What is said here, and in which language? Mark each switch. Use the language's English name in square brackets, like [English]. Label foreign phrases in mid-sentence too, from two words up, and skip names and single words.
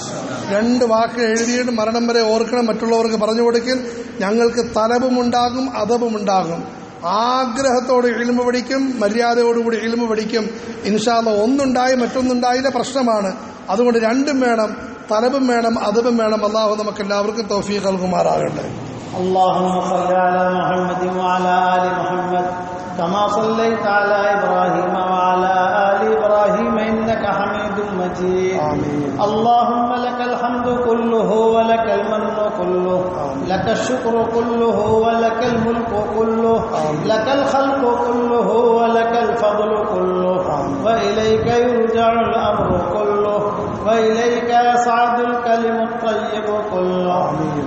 [Malayalam] 2 വാക്ക് എഴുതിയിട്ട് മരണം വരെ ഓർക്കണം, മറ്റുള്ളവർക്ക് പറഞ്ഞു കൊടുക്കൽ. ഞങ്ങൾക്ക് തലബുമുണ്ടാകും, അദബുമുണ്ടാകും. ആഗ്രഹത്തോട് ഇൽമു പഠിക്കും, മര്യാദയോടുകൂടി ഇൽമു പഠിക്കും. [Arabic] إن شاء الله [Malayalam] ഒന്നുണ്ടായി മറ്റൊന്നുണ്ടായില്ല പ്രശ്നമാണ്. അതുകൊണ്ട് 2ഉം വേണം, തലബും വേണം, അദബും വേണം. അള്ളാഹു നമുക്ക് എല്ലാവർക്കും തൗഫീഖ് നൽകുമാറാകട്ടെ. [Arabic] اللهم صل على محمد وعلى آل محمد كما صليت على إبراهيم وعلى آل إبراهيم إنك حميد مجيد. آمين. اللهم لك الحمد كله ولك المن كله، لك الشكر كله ولك الملك كله، لك الخلق كله ولك الفضل كله، وإليك يرجع الأمر كله، وإليك يصعد الكلم الطيب كله.